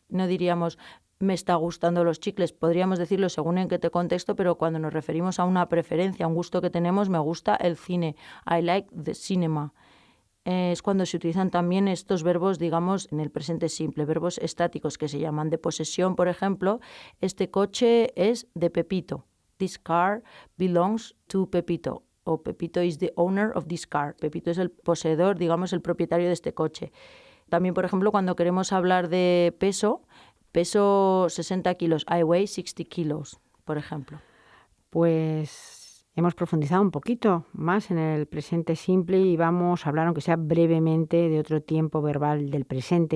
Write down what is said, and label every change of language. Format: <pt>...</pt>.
<es>No diríamos me está gustando los chicles, podríamos decirlo según en qué contexto, pero cuando nos referimos a una preferencia, a un gusto que tenemos, me gusta el cine, I like the cinema. Es cuando se utilizan también estos verbos, digamos, en el presente simple, verbos estáticos que se llaman de posesión, por ejemplo, este coche es de Pepito.</es> <en>This car belongs to Pepito. O Pepito is the owner of this car.</en> <es>Pepito es el poseedor, digamos, el propietario de este coche. También, por ejemplo, cuando queremos hablar de peso 60 kilos, I weigh 60 kilos, por ejemplo. Pues hemos profundizado un poquito más en el presente simple y vamos a hablar, aunque sea brevemente, de otro tiempo verbal del presente.</es>